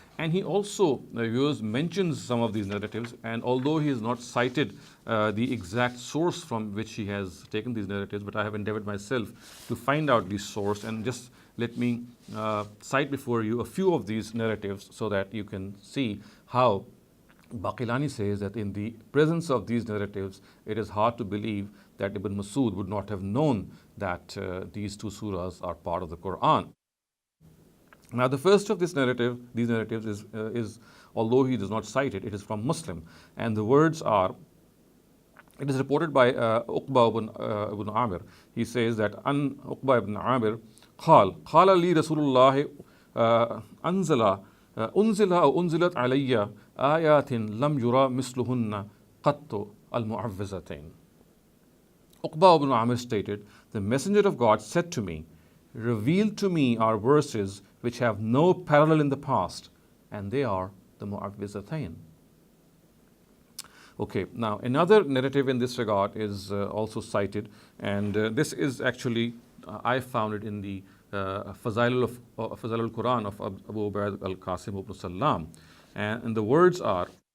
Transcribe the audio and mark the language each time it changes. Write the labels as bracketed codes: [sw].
[en] And he also mentions some of these narratives, and although he has not cited the exact source from which he has taken these narratives, but I have endeavored myself to find out the source, and just let me cite before you a few of these narratives so that you can see how Baqilani says that in the presence of these narratives, it is hard to believe that Ibn Masud would not have known that these two surahs are part of the Quran. Now, the first of these narratives is, although he does not cite it, it is from Muslim, and the words are. It is reported by Uqba ibn Amir. He says that [ar] an Uqba ibn Amir قال لي رسول الله أنزل أو أنزلت علي آيات لم يرى مثلهن قط المعوذتين. [en] Uqba ibn Amir stated, the Messenger of God said to me, revealed to me are verses which have no parallel in the past, and they are the Muawwidhatayn. Okay, now another narrative in this regard is also cited, and this is actually, I found it in the Fazail al-Quran of Abu Ubaid al-Qasim ibn Salam, and the words are,